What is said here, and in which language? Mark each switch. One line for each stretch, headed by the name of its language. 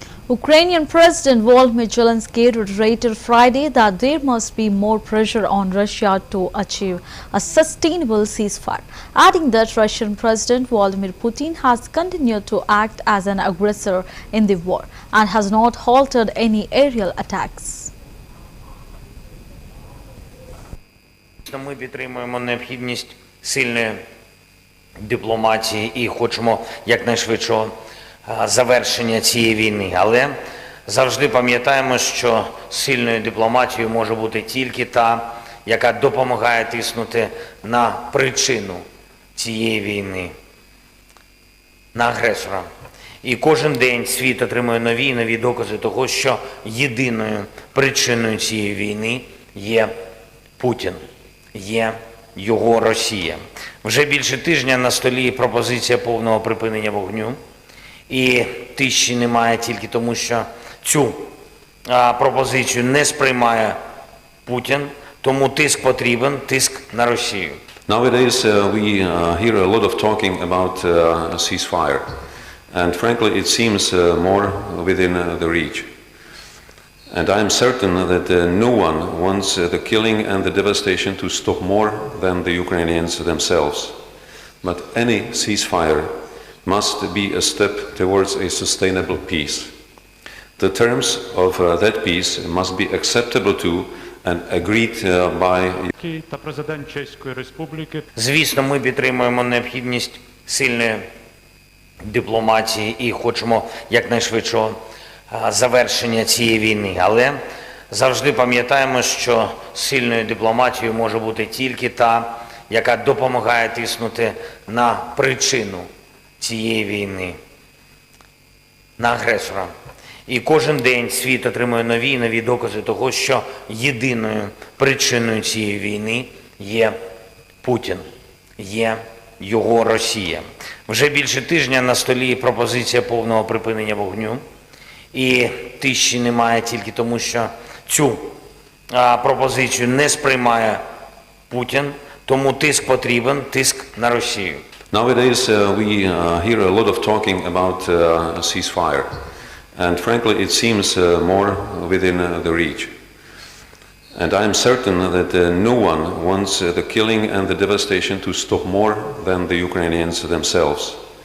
English: Ukrainian President Volodymyr Zelensky reiterated Friday that there must be more pressure on Russia to achieve a sustainable ceasefire, adding that Russian President Vladimir Putin has continued to act as an aggressor in the war and has not halted any aerial attacks.
Ukrainian: Ми підтримуємо необхідність сильної дипломатії і хочемо якнайшвидшого завершення цієї війни. Але завжди пам'ятаємо, що сильною дипломатією може бути тільки та, яка допомагає тиснути на причину цієї війни, на агресора. І кожен день світ отримує нові і нові докази того, що єдиною причиною цієї війни є Путін, є його Росія. Вже більше тижня на столі пропозиція повного припинення вогню. І тиші немає тільки тому, що цю пропозицію не сприймає Путін, тому тиск потрібен, тиск на Росію.
English: Nowadays we hear a lot of talking about a ceasefire, and frankly it seems more within the reach. And I am certain that no one wants the killing and the devastation to stop more than the Ukrainians themselves. But any ceasefire must be a step towards a sustainable peace. The terms of that peace must be acceptable to and agreed by.
Ukrainian: Звісно, ми підтримуємо необхідність сильної дипломатії і хочемо якнайшвидшого завершення цієї війни. Але завжди пам'ятаємо, що сильною дипломатією може бути тільки та, яка допомагає тиснути на причину цієї війни, на агресора. І кожен день світ отримує нові і нові докази того, що єдиною причиною цієї війни є Путін, є його Росія. Вже більше тижня на столі пропозиція повного припинення вогню. І тиші немає тільки тому, що цю пропозицію не сприймає Путін, тому тиск потрібен, тиск на Росію.
English: Nowadays we hear a lot of talking about ceasefire. And frankly, it seems more within the reach. And I am certain that no one wants the killing and the devastation to stop more than the Ukrainians themselves.